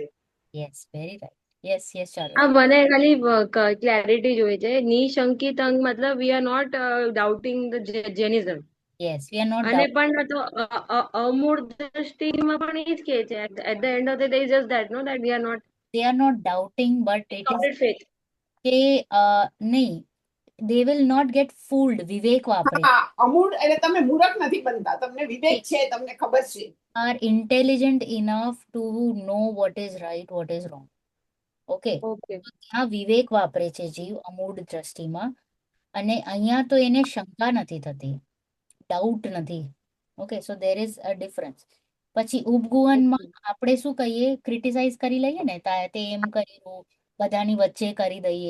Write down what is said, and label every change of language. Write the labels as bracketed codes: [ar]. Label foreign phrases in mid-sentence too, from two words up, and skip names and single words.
[en] Yes, very right. Yes ચાલો. [gu] હા, મને ખાલી ક્લેરિટી જોઈએ છે. નિશંકિત અંગ [en] મતલબ we are not doubting the Jainism. Yes, we are not [gu] અને પણ તો અમૂળ દ્રષ્ટિમાં પણ એ જ કહે છે [en] at the end of the day is just that no that we are not they are not doubting, but it is complete faith. [gu] કે નહીં, [en] they will not get fooled. [gu] વિવેક વાપરે. હા, અમૂળ એટલે તમે મૂર્ખ નથી બનતા, તમને વિવેક છે, તમને ખબર છે. [en] are intelligent enough to know what is right, what is wrong. ઓકે, ઓકે. [gu] ત્યાં વિવેક વાપરે છે જીવ અમૂઢ દ્રષ્ટિમાં, અને અહીંયા તો એને શંકા નથી થતી, ડાઉટ નથી. [en] Okay, so there is a difference. [gu] પછી ઉપગુહનમાં આપણે શું કહીએ, ક્રિટિસાઇઝ કરી લઈએ ને, તે એમ કર્યું, બધાની વચ્ચે કરી દઈએ.